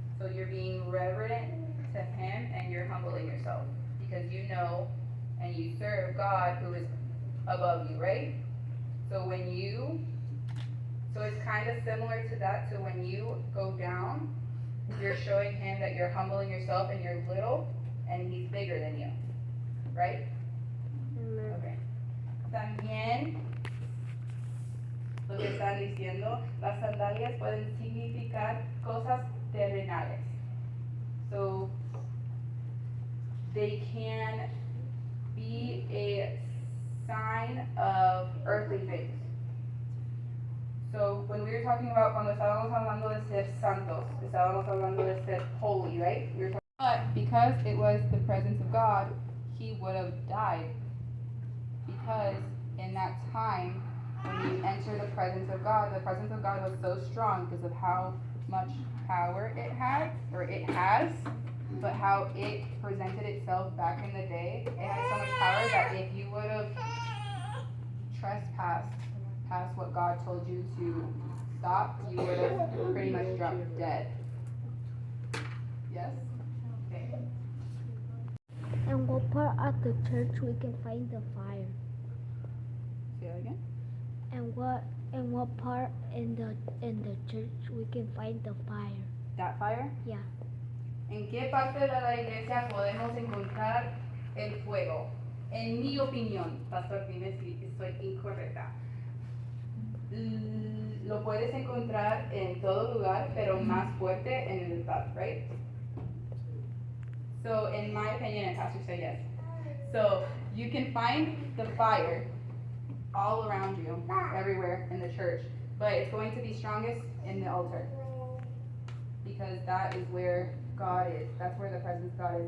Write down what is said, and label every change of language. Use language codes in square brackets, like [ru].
[en] So you're being reverent to Him and you're humbling yourself because you know and you serve God who is above you, right? So it's kind of similar to that. So when you go down, you're showing Him that you're humbling yourself and you're little and He's bigger than you, right? Okay. [es] También lo que están diciendo, las sandalias pueden significar cosas terrenales. [en] So they can be a sign of earthly things. So when we were talking about [es] cuando estábamos hablando de ser santos, estábamos hablando de ser holy, right? [en] But because it was the presence of God, He would have died. Because in that time, when you enter the presence of God was so strong because of how much power it had, or it has, but how it presented itself back in the day. It had so much power that if you would have trespassed past what God told you to stop, you would have pretty much dropped dead. Yes? Okay. And what part of the church we can find the fire? Say that again? And what part in the church we can find the fire? That fire? Yeah. [es] ¿En qué parte de la iglesia podemos encontrar el fuego? En mi opinión, Pastor, dime si estoy incorrecta. Lo puedes encontrar en todo lugar, pero más fuerte en el altar, right? [en] So, in my opinion, and Pastor said yes. So, you can find the fire all around you, everywhere in the church, but it's going to be strongest in the altar. Because that is where God is. That's where the presence of God is.